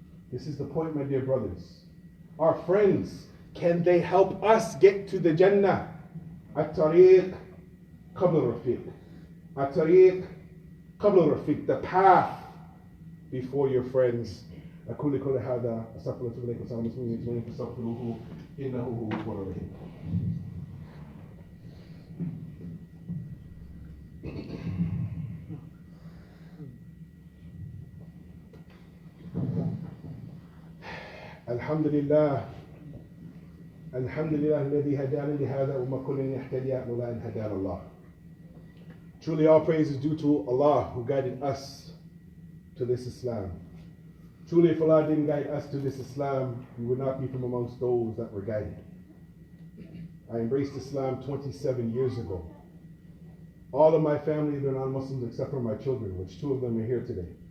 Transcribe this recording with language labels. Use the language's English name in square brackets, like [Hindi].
[English] This is the point, my dear brothers. Our friends, can they help us get to the Jannah? [Arabic] At-tariq qabla rafiq. At-tariq qabla rafiq. [English] The path before your friends. [Arabic] أقول كل هذا أستغفر الله إليكم وسلام المسلمين فاستغفروه إنه هو الغفور الرحيم. الحمد لله الذي هدانا لهذا وما كنا نهتدي لولا أن هدانا الله. [English] Truly all praise is due to Allah who guided us to this Islam. Truly if Allah didn't guide us to this Islam, we would not be from amongst those that were guided. I embraced Islam 27 years ago. All of my family, they're non-Muslims except for my children, which 2 of them are here today.